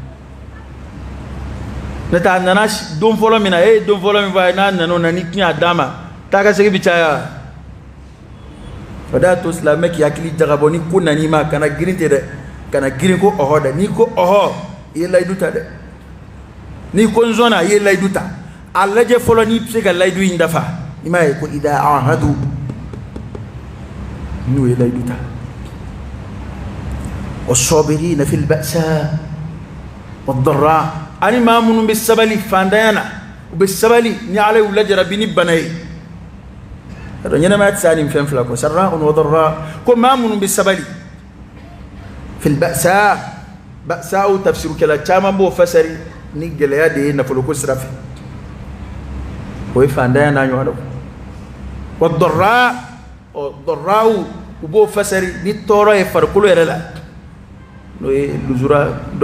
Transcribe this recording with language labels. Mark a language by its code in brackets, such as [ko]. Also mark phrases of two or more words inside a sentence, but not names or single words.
[bm] n'o tɛ a nana don fɔlɔ min na e ye don fɔlɔ min fɔ a ye n'a nana o na ni tiɲɛ a d'a ma taa ka segin bi caya o de y'a to silamɛ k'i hakili jagabɔ ni ko nan'i ma kana girin ten dɛ kana girin ko ɔhɔ dɛ n'i ko ɔhɔ i ye layidu ta dɛ n'i ko n sɔnna i ye layidu ta a lajɛ fɔlɔ n'i bɛ se ka layidu in dafa i m'a ye ko [ar] إذا عاهد [bm] n'o ye layidu ta [ar] والصابرين في البأساء والضراء [bm] ani maa minnu bɛ sabali fantanya na u bɛ sabali ni Ala y'u lajarabi ni bana ye alors ɲɛnamaya tɛ se ni fɛn fila kɔ [ar] سراء وضراء [bm] ko maa minnu bɛ sabali [ar] في البأساء البأساء [bm] o tafsirukɛla caman b'o fasari ni gɛlɛya de ye nafoloko sira fɛ o ye fantanya n'a ɲɔgɔn dɔ [ar] وضراء [bm] o dharra u b'o fasari ni tɔɔrɔ ye farikolo yɛrɛ la n'o ye luzura dɔ